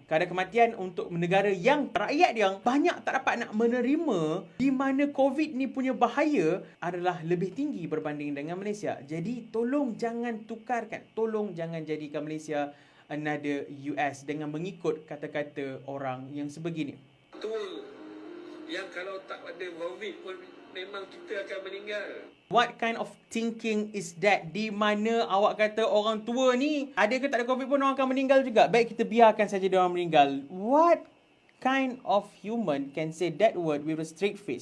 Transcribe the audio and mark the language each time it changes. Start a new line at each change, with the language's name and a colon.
Malay: Kadar kematian untuk negara yang rakyat yang banyak tak dapat nak menerima di mana COVID ni punya bahaya adalah lebih tinggi berbanding dengan Malaysia. Jadi tolong jangan tukarkan, tolong jangan jadikan Malaysia
English: another US
Malay: dengan mengikut kata-kata orang yang sebegini. Betul. Yang kalau tak ada COVID pun memang kita akan meninggal.
English: What kind of thinking is that?
Malay: Di mana awak kata orang tua ni ada ke tak ada COVID pun orang akan meninggal juga. Baik kita biarkan saja dia orang meninggal.
English: What kind of human can say that word with a straight face?